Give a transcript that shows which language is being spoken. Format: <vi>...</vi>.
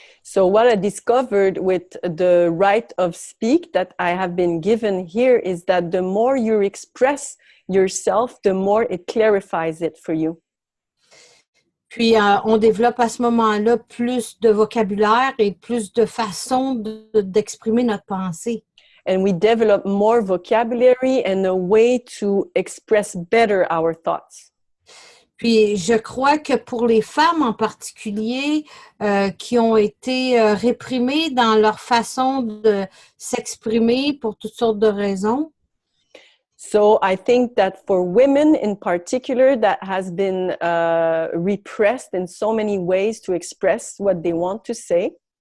<en>So what I discovered with the right of speak that I have been given here is that the more you express yourself, the more it clarifies it for you.</en> <fr>Puis, on développe à ce moment-là plus de vocabulaire et plus de façons d'exprimer notre pensée.</fr> <en>And we develop more vocabulary and a way to express better our thoughts.</en> <fr>Puis, je crois que pour les femmes en particulier qui ont été réprimées dans leur façon de s'exprimer pour toutes sortes de raisons,</fr> <en>so I think that for women in particular that has been repressed in so many ways to express what they want to say,</en>